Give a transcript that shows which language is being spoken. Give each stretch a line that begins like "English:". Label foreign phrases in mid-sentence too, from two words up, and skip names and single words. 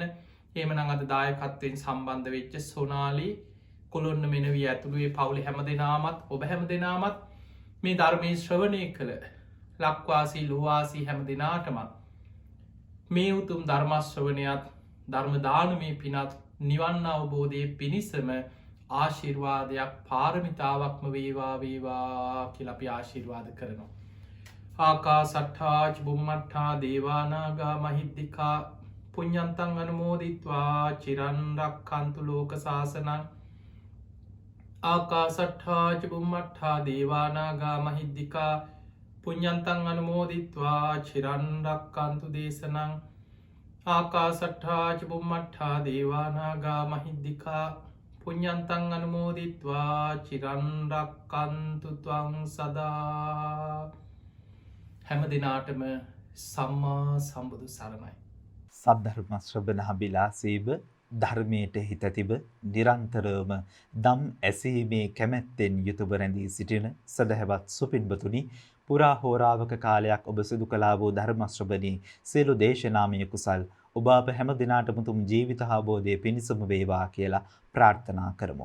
Sinhala: ඒමනං අද දායකත්වයෙන් සම්බන්ධ වෙච්ච සොනාලි කොළොන්න මෙනවී ඇතුළුවේ පවුලි හැම දෙනාමත් ඔබ හැම දෙනාමත් මේ ධර්මය ශ්‍රවණය කළ ලක්වාසී ලොවාසී හැම දෙනාටමත් මේ උතුම් ධර්මශ්‍රවනයත් ධර්මදානමේ පිනත් නිවන්න අවබෝධය පිණිසම ආශිර්වාදයක් පාරමිතාවක්ම වේවා වේවා කියලපි ආශිර්වාද කරනවා.
Pali: ආකා සට්ඨාච බුම්මට්ඨා දේවානාගා මහිද්දිකා පුඤ්ඤන්තං අනුමෝදිත්වා චිරන්රක්ඛන්තු ලෝක සාසනං. ආකාසට්ඨාච බුම්මට්ඨා දේවානාගා මහිද්දිකා පුඤ්ඤන්තං අනුමෝදිත්වා චිරන්රක්ඛන්තු දේශනං. ආකාසට්ඨාච බුම්මට්ඨා දේවානාගා මහිද්දිකා පුඤ්ඤන්තං අනුමෝදිත්වා චිරන්රක්ඛන්තු ත්වං සදා.
Sinhala: හැම දිනාටම සම්මා සම්බුදු සරණයි. සද්ධර්ම ශ්‍රවණහබිලාසීව ධර්මයට හිත තිබ නිරන්තරවම දම් ඇසීමේ කැමැත්තෙන් යුතුව රැඳී සිටින සදහැවත් සුපින්වතුනි, පුරා හෝරාවක කාලයක් ඔබ සිදු කළා වූ ධර්ම ශ්‍රවණී සියලු දේශනාමය කුසල් ඔබ අප හැම දිනාටම තුම් ජීවිත අවබෝධයේ පිණිසම වේවා කියලා ප්‍රාර්ථනා කරමු.